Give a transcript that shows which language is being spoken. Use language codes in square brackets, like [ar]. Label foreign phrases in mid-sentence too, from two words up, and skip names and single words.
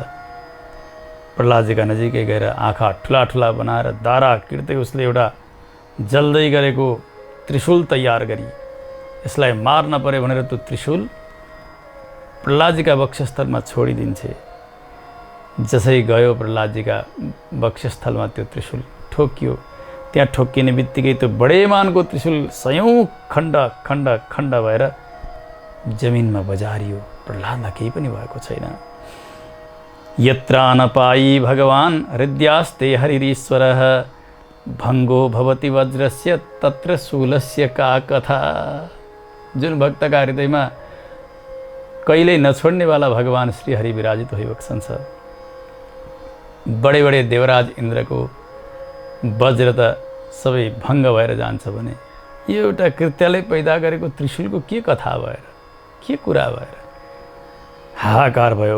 [ne] प्रहलादजीका नजिकै गएर आँखा ठुला ठुला बनाएर दारा किर्दै उसले एउटा जल्दै गरेको त्रिशूल तयार गरी यसलाई मार्न पर्यो भनेर त्यो त्रिशूल प्रहलादजीका वक्षस्थलमा छोडिदिन्छे। जसै गयो प्रहलादजीका वक्षस्थलमा त्यो त्रिशूल ठोकियो। त्यहाँ ठोकिने बित्तिकै त्यो बडेमानको त्रिशूल सयौँ खण्ड खण्ड खण्ड भएर जमिनमा बजारियो। प्रहलादलाई केही पनि भएको छैन। [sa] यत्र नपाई भगवान हृदयास्ते हरिरीश्वरः, भङ्गो भवति वज्रस्य तत्र शूलस्य का कथा। [ne] जुन भक्तका हृदयमा कहिल्यै नछोड्नेवाला भगवान श्री हरि विराजित भइबक्सन्छ। बडे बडे देवराज इन्द्रको वज्र त सबै भङ्ग भएर जान्छ भने यो एउटा कृत्यले पैदा गरेको त्रिशूलको के कथा भएर, के कुरा भएर हाहाकार भयो।